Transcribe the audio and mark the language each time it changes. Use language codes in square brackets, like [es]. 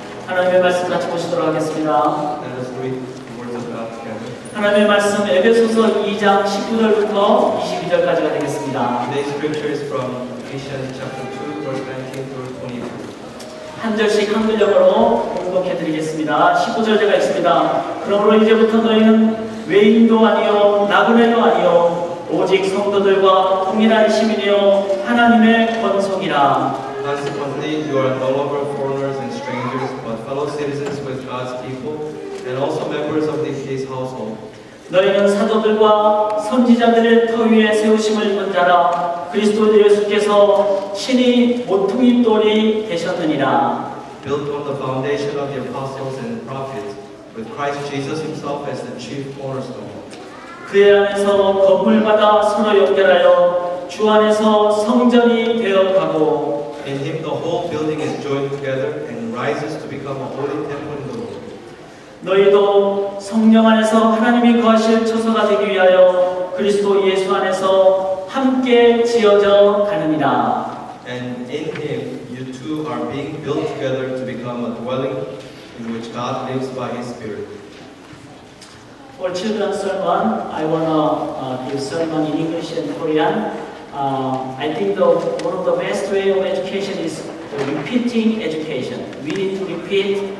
[ko] 하나님의 말씀 같이 보시도록 하겠습니다. [en] Let us read the words of God together. [ko] 하나님의 말씀 에베소서 2장 19절부터 22절까지가 되겠습니다. [en] Today's scripture is from Ephesians chapter 2, verse 19 through 22. [ko] 한 절씩 한글역으로 봉독해 드리겠습니다. 19절 제가 읽습니다. 그러므로 이제부터 너희는 외인도 아니요 나그네도 아니요 오직 성도들과 동일한 시민이요 하나님의 권속이라. [en] Consequently, you are no longer foreigners and strangers, but fellow citizens with God's people, and also members of His household. [ko] 너희는 사도들과 선지자들의 터 위에 세우심을 입은 자라. 그리스도 예수께서 친히 모퉁이 돌이 되셨느니라. [en] Built on the foundation of the apostles and prophets, with Christ Jesus Himself as the chief cornerstone. [ko] 그의 안에서 건물마다 서로 연결하여 주 안에서 성전이 되어가고 [en] In Him the whole building is joined together and rises to become a holy temple in the Lord. [ko] 너희도 성령 안에서 하나님이 거하실 처소가 되기 위하여 그리스도 예수 안에서 함께 지어져 가느니라. [en] And in Him you two are being built together to become a dwelling in which God lives by His Spirit. For children's sermon, I wanna give sermon in English and Korean. I think one of the best way of education is repeating education. We need to repeat.